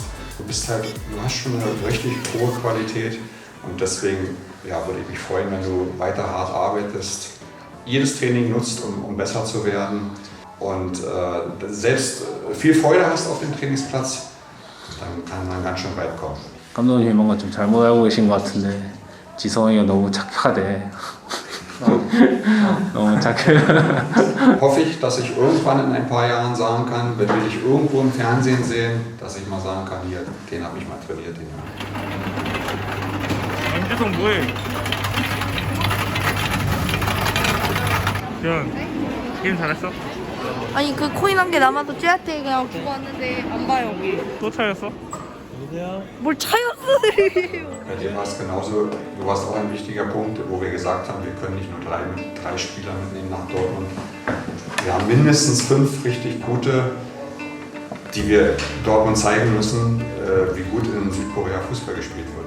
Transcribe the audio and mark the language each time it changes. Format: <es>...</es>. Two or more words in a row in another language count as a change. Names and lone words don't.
<de>Du hast schon eine richtig hohe Qualität und deswegen würde ich mich freuen, wenn du weiter hart arbeitest, jedes Training nutzt, um besser zu werden und selbst viel Freude hast auf dem Trainingsplatz, dann kann man ganz schön weit kommen.</de> <ko>감독님이 뭔가 좀 잘못 알고 계신 것 같은데 지성이가 너무 착하대. 너무 착해.</ko> <de>Hoffe ich, dass ich irgendwann in ein paar Jahren sagen kann, wenn wir dich irgendwo im Fernsehen sehen, dass ich mal sagen kann, hier, den habe ich mal trainiert.</de> <ko>안재성 뭐해? 야, 게임 잘했어? 아니 그 코인 한 개 남아서 쟤한테 그냥 주고 왔는데 안 봐요. 또 차였어? 뭘 차였어?</ko> <de>Bei dir war es genauso, du warst auch ein wichtiger Punkt, wo wir gesagt haben, wir können nicht nur drei Spieler mitnehmen nach Dortmund. Wir haben mindestens 5 richtig gute, die wir Dortmund zeigen müssen, wie gut in Südkorea Fußball gespielt wird.</de>